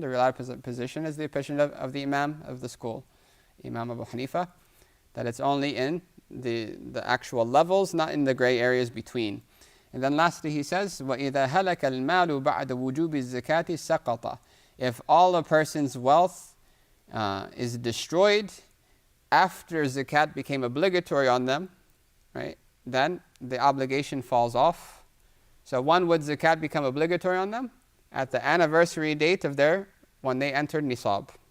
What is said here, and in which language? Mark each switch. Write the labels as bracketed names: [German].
[English] The relied position is the opinion of the Imam of the school, Imam Abu Hanifa, that it's only in the actual levels, not in the gray areas between. And then lastly he says, [Arabic] وَإِذَا هَلَكَ الْمَالُ بَعْدَ وُجُوبِ الزَّكَاةِ سَقَطَ. [English] If all a person's wealth is destroyed after zakat became obligatory on them, right, then the obligation falls off. So when would zakat become obligatory on them? At the anniversary date of when they entered nisab.